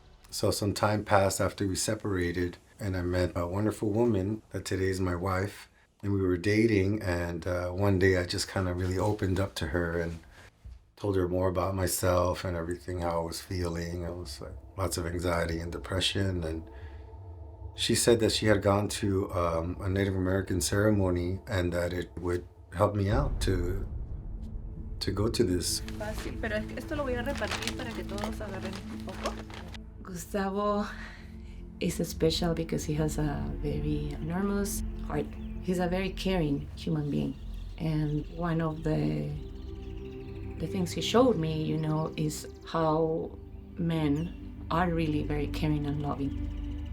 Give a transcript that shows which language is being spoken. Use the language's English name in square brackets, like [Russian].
[English] So some time passed after we separated, and I met a wonderful woman that today is my wife, and we were dating, and one day I just kind of really opened up to her and told her more about myself and everything, how I was feeling. It was like lots of anxiety and depression, and she said that she had gone to a Native American ceremony and that it would help me out to go to this. [Spanish] Fácil, pero esto lo voy a repartir para que todos agarren un poco. [English] Gustavo is special because he has a very enormous heart. He's a very caring human being. And one of the things he showed me, is how men are really very caring and loving.